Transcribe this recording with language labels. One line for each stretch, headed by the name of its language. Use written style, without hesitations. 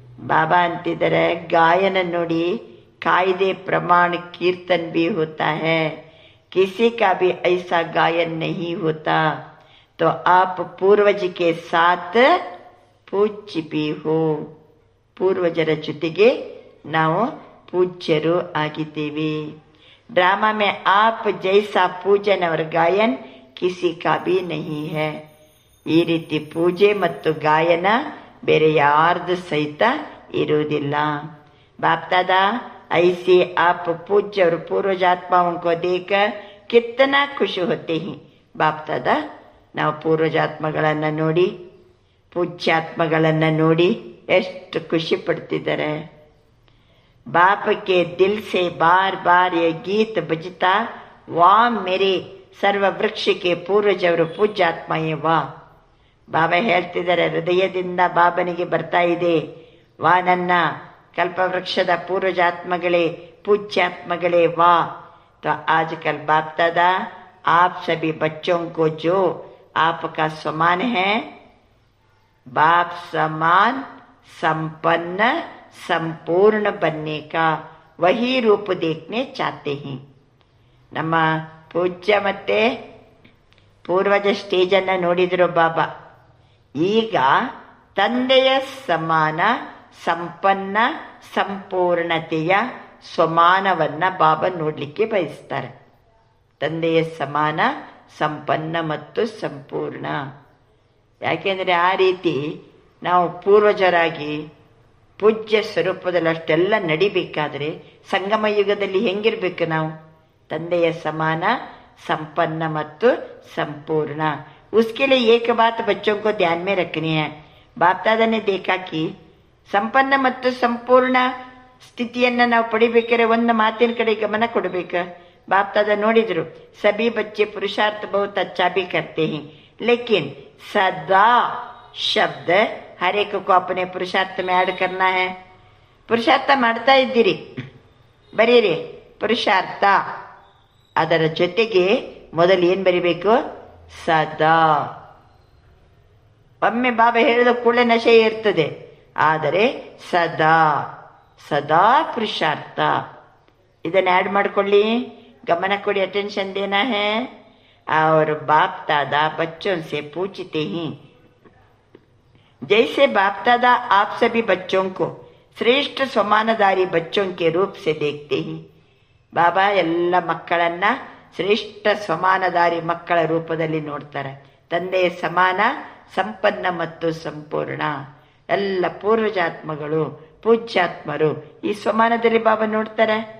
Kannada: ಬಾಬಾ ಅಂತಿದ್ದಾರೆ, ಗಾಯನ ನೋಡಿ, ಕಾಯ್ದೆ ಪ್ರಮಾಣ
Hindi: कीर्तन भी होता है, किसी का भी ऐसा गायन नहीं होता, तो आप पूर्वज के साथ पूज्य भी हो.
Kannada: ಪೂರ್ವಜರ ಜೊತೆಗೆ ನಾವು ಪೂಜ್ಯರು ಆಗಿದ್ದೇವೆ.
Hindi: ड्रामा में आप जैसा पूजन और गायन किसी का भी नहीं है.
Kannada: ಈ ರೀತಿ ಪೂಜೆ ಮತ್ತು ಗಾಯನ ಬೇರೆ ಯಾರ್ದು ಸಹಿತ ಇರುವುದಿಲ್ಲ.
Hindi: बाप दादा ऐसे आप पूज्य और पूर्वजात्माओं को देख कितना खुश होते हैं.
Kannada: बाप दादा ನಾವು ಪೂರ್ವಜಾತ್ಮಗಳನ್ನ ನೋಡಿ, ಪೂಜ್ಯಾತ್ಮಗಳನ್ನ ನೋಡಿ ಎಷ್ಟು ಖುಷಿ ಪಡ್ತಿದ್ದಾರೆ.
Hindi: बाप के दिल से बार बार ये गीत बजता, वाह मेरे सर्व वृक्ष के पूर्वज और ಪೂಜ್ಯಾತ್ಮಯೇ ವಾ.
Kannada: ಬಾಬಾ ಹೇಳ್ತಿದ್ದಾರೆ, ಹೃದಯದಿಂದ ಬಾಬನಿಗೆ ಬರ್ತಾ ಇದೆ, ವಾ ನನ್ನ ಕಲ್ಪವೃಕ್ಷದ ಪೂರ್ವಜಾತ್ಮಗಳೇ, पूज्यात्मಗಳೇ ವಾ.
Hindi: तो आजकल बाप दादा आप सभी बच्चों को जो आपका समान है, बाप समान संपन्न संपूर्ण बनने का वही रूप देखने चाहते हैं.
Kannada: ನಮ್ಮ ಪೂಜ್ಯ ಮತ್ತೆ ಪೂರ್ವಜ ಸ್ಟೇಜನ್ನು ನೋಡಿದ್ರು ಬಾಬಾ. ಈಗ ತಂದೆಯ ಸಮಾನ ಸಂಪನ್ನ ಸಂಪೂರ್ಣತೆಯ ಸ್ವಮಾನವನ್ನ ಬಾಬಾ ನೋಡ್ಲಿಕ್ಕೆ ಬಯಸ್ತಾರೆ. ತಂದೆಯ ಸಮಾನ ಸಂಪನ್ನ ಮತ್ತು ಸಂಪೂರ್ಣ. ಯಾಕೆಂದ್ರೆ ಆ ರೀತಿ ನಾವು ಪೂರ್ವಜರಾಗಿ ಪೂಜ್ಯ ಸ್ವರೂಪದಲ್ಲಿ ಅಷ್ಟೆಲ್ಲ ನಡಿಬೇಕಾದ್ರೆ ಸಂಗಮ ಯುಗದಲ್ಲಿ ಹೆಂಗಿರ್ಬೇಕು ನಾವು? ತಂದೆಯ ಸಮಾನ ಸಂಪನ್ನ ಮತ್ತು ಸಂಪೂರ್ಣ.
Hindi: उसके लिए एक बात बच्चों को ध्यान में रखनी है. बाप दादा ने देखा कि
Kannada: ಸಂಪನ್ನ ಮತ್ತು ಸಂಪೂರ್ಣ ಸ್ಥಿತಿಯನ್ನ ನಾವು ಪಡಿಬೇಕಾದ್ರೆ ಒಂದು ಮಾತಿನ ಕಡೆ ಗಮನ ಕೊಡಬೇಕು.
Hindi: ಬಾಪ್ दादा ನೋಡಿದ್ರು, सभी बच्चे पुरुषार्थ बहुत अच्छा भी करते हैं, लेकिन सदा शब्द हर एक को अपने पुरुषार्थ में ऐड करना है.
Kannada: ಪುರುಷಾರ್ಥ ಮಾಡ್ತಾ ಇದ್ದೀರಿ, ಬರೀರಿ ಪುರುಷಾರ್ಥ. ಅದರ ಜೊತೆಗೆ ಮೊದಲು ಏನ್ ಬರಿಬೇಕು? ಸದಾ. ಒಮ್ಮೆ ಬಾಬಾ ಹೇಳಿದ ಕೂಡಲೇ ನಶೆ ಇರ್ತದೆ, ಆದರೆ ಸದಾ ಸದಾ ಪುರುಷಾರ್ಥ. ಇದನ್ನ ಆಡ್ ಮಾಡ್ಕೊಳ್ಳಿ, ಗಮನ ಕೊಡಿ, ಅಟೆನ್ಷನ್
Hindi: ದೇನಾ है. और बाप दादा बच्चों से पूछते हैं, जैसे बाप दादा आप सभी बच्चों को श्रेष्ठ समानदारी बच्चों के रूप से देखते हैं.
Kannada: ಬಾಬಾ ಎಲ್ಲ ಮಕ್ಕಳನ್ನ ಶ್ರೇಷ್ಠ ಸಮಾನದಾರಿ ಮಕ್ಕಳ ರೂಪದಲ್ಲಿ ನೋಡ್ತಾರೆ. ತಂದೆಯ ಸಮಾನ ಸಂಪನ್ನ ಮತ್ತು ಸಂಪೂರ್ಣ ಎಲ್ಲ ಪೂರ್ವಜಾತ್ಮಗಳು ಪೂಜ್ಯಾತ್ಮರು ಈ ಸಮಾನದಲ್ಲಿ ಬಾಬಾ ನೋಡ್ತಾರೆ.